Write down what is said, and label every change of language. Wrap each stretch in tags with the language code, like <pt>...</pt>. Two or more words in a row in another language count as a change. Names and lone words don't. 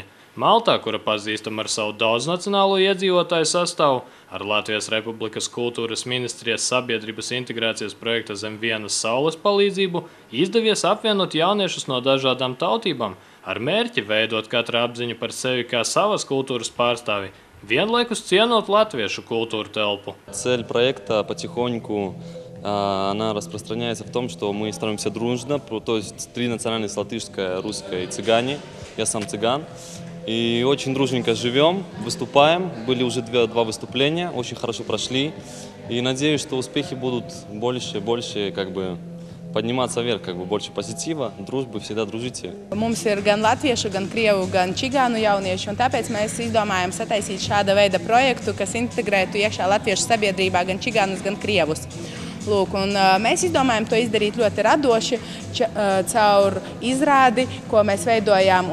<lv>Maltā, kura pazīstama ar savu daudznacionālo iedzīvotāju sastāvu, ar Latvijas Republikas kultūras ministrijas sabiedrības integrācijas projekta Zem vienas saules palīdzību, izdevies apvienot jauniešus no dažādām tautībām, ar mērķi veidot katru apziņu par sevi kā savas kultūras pārstāvi, vienlaikus cienot latviešu kultūru telpu.</lv> <ru>Цель проекта потихоньку она распространяется в том, что мы становимся дружно, то есть 3 национальности: латышская, русская и цыгане. Я сам цыган. И очень дружненько живем, выступаем. Были уже 2 выступления, очень хорошо прошли. И надеюсь, что успехи будут больше, подниматься вверх, больше позитива, дружбы, всегда дружите.</ru> <lv>Mums ir gan latviešu, gan krievu, gan čigānu jaunieši, un tāpēc mēs izdomājam sataisīt šāda veida projektu, kas integrētu iekšā latviešu sabiedrībā gan čigānus, gan krievus. Lūk, un mēs izdomājam to izdarīt ļoti radoši caur izrādi, ko mēs veidojām.</lv>